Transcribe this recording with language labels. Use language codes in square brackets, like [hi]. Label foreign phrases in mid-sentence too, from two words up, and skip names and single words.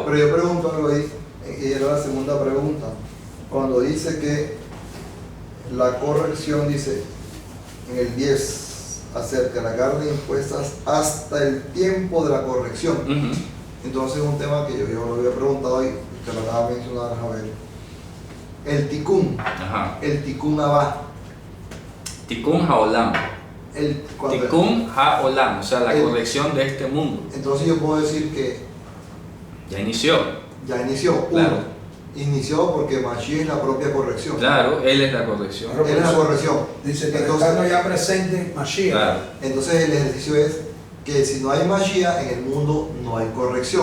[es] Pero yo pregunto algo ahí, y era la segunda pregunta. Cuando dice que la corrección, dice en el 10, acerca de la carne impuestas hasta el tiempo de la corrección. Entonces un tema que yo lo había preguntado y que lo acaba de mencionar Javier. El tikkun, el tikkun abá. [he] תיקון העולם תיקון העולם, [es] o sea, la corrección de este mundo. Entonces yo puedo decir que ya inició. Ya inició. Claro. Inició porque Mashiach es la propia corrección. Claro, él es la corrección. Él es la corrección. Dice que estando ya presente Mashiach. Claro. Entonces el ejercicio es que si no hay Mashiach en el mundo no hay corrección.